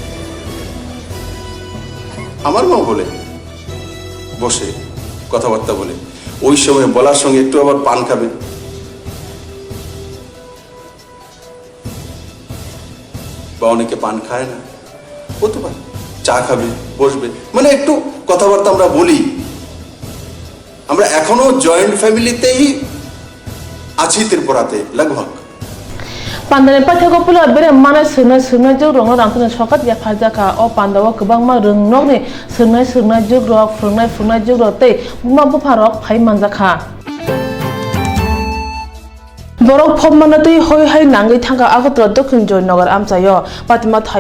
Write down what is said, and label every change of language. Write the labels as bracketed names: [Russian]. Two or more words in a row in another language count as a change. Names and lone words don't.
[Bangla] আমার মা বলে বসে কথাবার্তা বলে ওই সময় বলার সঙ্গে একটু আবার পান খাবে বা অনেকে পান খায় না হতে পারে চা খাবে বসবে মানে একটু কথাবার্তা আমরা বলি আমরা এখনো [English] joint family [Bangla] আছি ত্রিপুরাতে লগভগ [Kok Borok] Pandane pathako pula bere mana srnai jog rong rangtene sokat ya phajaka o pandawa kwbangma rwngnok ni srnai jog rok frungnai jog rok tei buma bupharok phai manjaka borok phommanatui hoi hai nangai thanga agatra dokhin joynagar amchayo patima thayo